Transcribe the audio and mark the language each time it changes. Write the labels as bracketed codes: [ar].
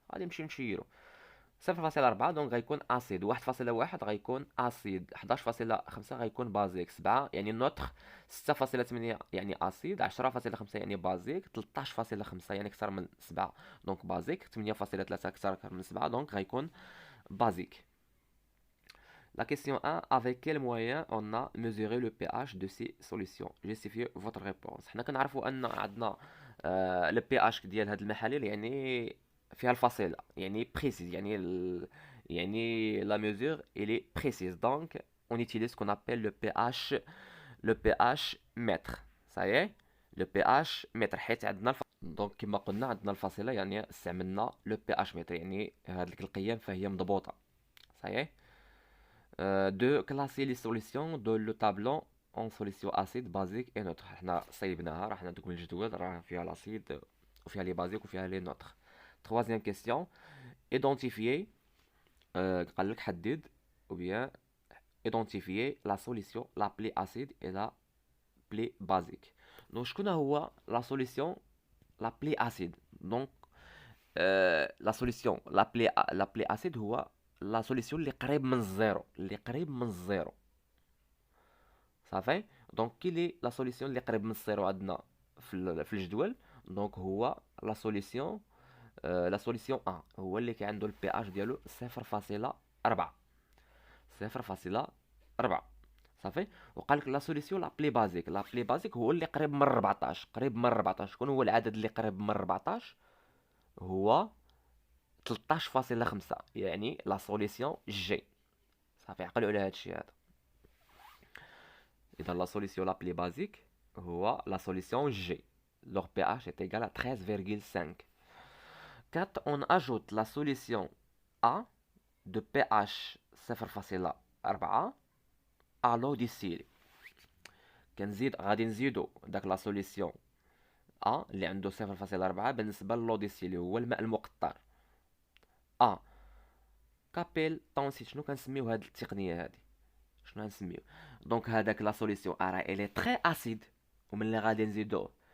[ar] غادي نمشي نشيرو 0.4 دونك غيكون اسيد، 1.1 غيكون اسيد، 11.5 غيكون بازيك، 7 يعني نوتر، 6.8 يعني اسيد، 10.5 يعني بازيك، 13.5 يعني اكثر من 7 دونك بازيك، 8.3 اكثر من 7 دونك غيكون basique. [fr] La question 1, avec quel moyen on a mesuré le pH de ces solutions? Justifiez votre réponse. [ar] حنا كنعرفوا ان عندنا le pH ديال هاد المحاليل يعني فيها الفاصلة، يعني précise، يعني يعني [fr] la mesure elle est précise. [ar] Donc on utilise ce qu'on appelle le pH mètre. [fr] Ça y est, le pH mètre [ar] حيت عندنا دونك كما قلنا عندنا الفاصلة يعني استعملنا le pH mètre، يعني هاد القيم فهي مضبوطة. [fr] Ça y est. 2. Classer les solutions dans le tableau en solution acide, basique et neutre. [ar] حنا صيبناها، راه حنا دوك من الجدول راه فيها الاسيد وفيها لي بازيك وفيها لي نوتر. [fr] Troisième question. Identifier [ar] قال لك حدد [fr] ou bien identifier la solution la plus acide et la plus basique. [ar] Donc شكون هو [fr] la solution la plus acide؟ Donc la solution la plus acide [ar] هو لا سوليسيون اللي قريب من الزيرو، اللي قريب من الزيرو صافي. دونك كي لي لا سوليسيون اللي قريب من الزيرو عندنا في الجدول، دونك هو لا سوليسيون لا سوليسيون 1 هو اللي عنده البي اش ديالو 0.4 0.4 صافي. وقال لك لا سوليسيون لا بلي بازيك، لا بلي بازيك هو اللي قريب من 14، قريب من 14. شكون هو العدد اللي قريب من 14؟ هو 13.5 يعني لا سوليسيون جي. صافي عقلوا على هادشي هذا. اذا لا سوليسيون لا بلي بازيك هو لا سوليسيون جي، [fr] leur pH est égal à 13,5. 4. On ajoute la solution A de pH 0.4 à l'eau distillée. [ar] غادي نزيدو داك لا سوليسيون A اللي عنده 0.4 بالنسبه للو ديستيلي هو الماء المقطر. A كابيل طونسيت. شنو كنسميو هاد التقنيه هادي؟ شنو غنسميو؟ دونك هذاك لا سوليسيون راه الي تري اسيد، وملي غادي نزيدوه